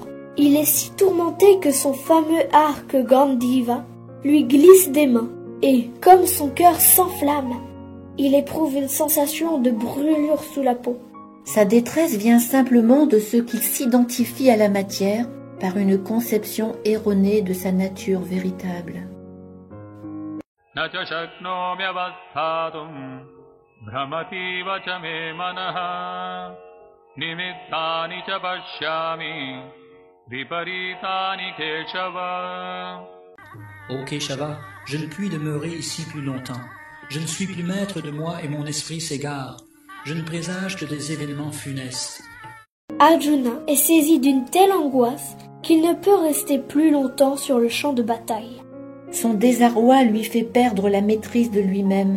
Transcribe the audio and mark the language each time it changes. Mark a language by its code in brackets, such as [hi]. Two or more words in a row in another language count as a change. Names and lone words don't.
[fr] Il est si tourmenté que son fameux arc Gandiva lui glisse des mains, et comme son cœur s'enflamme, il éprouve une sensation de brûlure sous la peau. Sa détresse vient simplement de ce qu'il s'identifie à la matière par une conception erronée de sa nature véritable. [sa] नच शक्नोमि अवस्थातुम् ब्रह्मति वच मे मनः निमित्तानि च पश्यामि विपरीतानि केशव. [fr] Ô Keshava, je ne puis demeurer ici plus longtemps. Je ne suis plus maître de moi et mon esprit s'égare. Je ne présage que des événements funestes. Arjuna est saisi d'une telle angoisse qu'il ne peut rester plus longtemps sur le champ de bataille. Son désarroi lui fait perdre la maîtrise de lui-même.